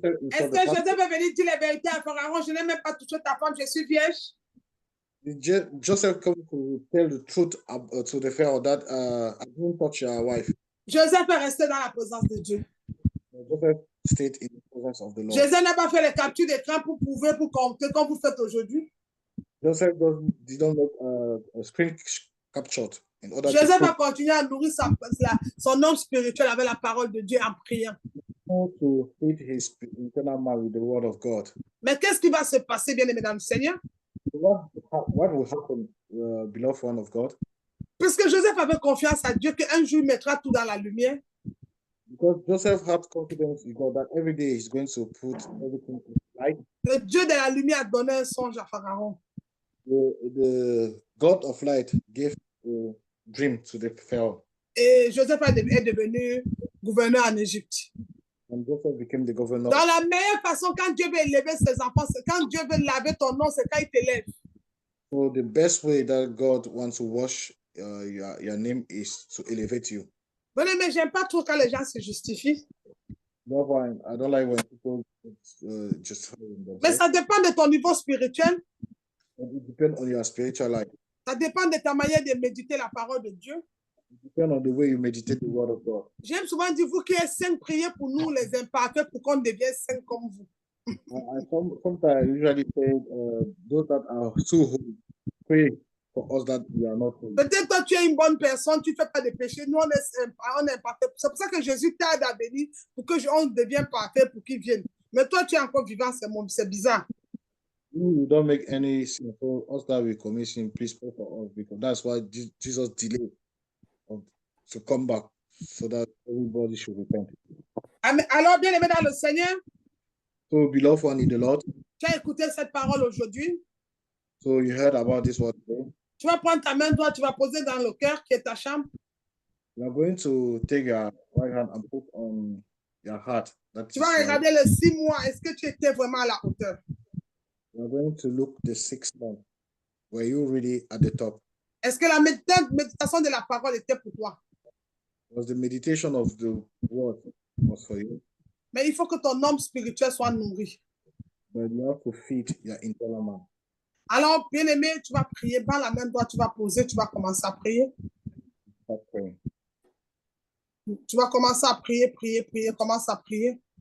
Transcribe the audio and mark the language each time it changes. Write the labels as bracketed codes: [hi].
[fr] Est-ce que Joseph est venu dire la vérité à Pharaon? Je n'ai même pas touché ta femme, je suis vierge. [en] Joseph come to tell the truth to the Pharaoh that I didn't touch your wife. [fr] Joseph est resté dans la présence de Dieu. [en] Joseph stayed in the presence of the Lord. [fr] Joseph n'a pas fait les captures d'écran pour prouver, pour compter, comme vous faites aujourd'hui. [en] Joseph didn't make a screen capture in order [fr] Joseph [en] to [fr] a continué à nourrir son homme spirituel avec la parole de Dieu en priant. [en] feed his internal man with the word of God. [fr] Mais qu'est-ce qui va se passer, bien aimé dans le Seigneur? [en] What will happen, beloved one of God? [fr] Puisque Joseph avait confiance à Dieu qu'un jour il mettra tout dans la lumière. [en] Because Joseph had confidence in God that every day he's going to put everything in light. [fr] Le Dieu de la lumière a donné un songe à Pharaon. [en] The God of light gave a dream to the Pharaoh. [fr] Et Joseph est devenu gouverneur en Égypte. [en] And Joseph became the governor. [fr] Dans la meilleure façon, quand Dieu veut élever ses enfants, quand Dieu veut laver ton nom, c'est quand il t'élève. [en] So the best way that God wants to wash your name is to elevate you. [fr] Bon, mais j'aime pas trop quand les gens se justifient. [en] Therefore, I don't like when people justify [fr] Mais [en] themselves. [fr] ça dépend de ton niveau spirituel. [en] It depends on your spiritual life. [fr] Ça dépend de ta manière de méditer la parole de Dieu. [en] It depends on the way you meditate the word of God. [fr] J'aime souvent dire, vous qui êtes saints, priez pour nous les imparfaits pour qu'on devienne saints comme vous. [en] Sometimes I usually say, those that are so holy, pray for us that we are not holy. [fr] Peut-être toi, tu es une bonne personne, tu ne fais pas de péché. Nous, on est parfait. C'est pour ça que Jésus t'aide à venir pour que on devienne parfait pour qu'il vienne. Mais toi, tu es encore vivant, c'est bizarre. [en] We don't make any sin for us that we commit sin. Please pray for us, because that's why Jesus delayed to come back, so that everybody should repent. Amen. [fr] Alors, bien aimé dans le Seigneur, [en] So, beloved one in the Lord, [fr] tu as écouté cette parole aujourd'hui. [en] so you heard about this word today. [fr] Tu vas prendre ta main droite, tu vas poser dans le cœur qui est ta chambre. [en] You are going to take your right hand and put on your heart. [fr] Tu vas regarder les 6 mois. Est-ce que tu étais vraiment à la hauteur? [en] You are going to look the 6 months. Were you really at the top? [fr] Est-ce que la méditation de la parole était pour toi? [en] Was the meditation of the word was for you? [fr] Mais il faut que ton homme spirituel soit nourri. [en] But you have to feed your internal man. [fr] Alors, bien aimé, tu vas prier. Prends la main droite, tu vas poser, tu vas commencer à prier. [en] Start praying. [fr] Tu vas commencer à prier, commence à prier.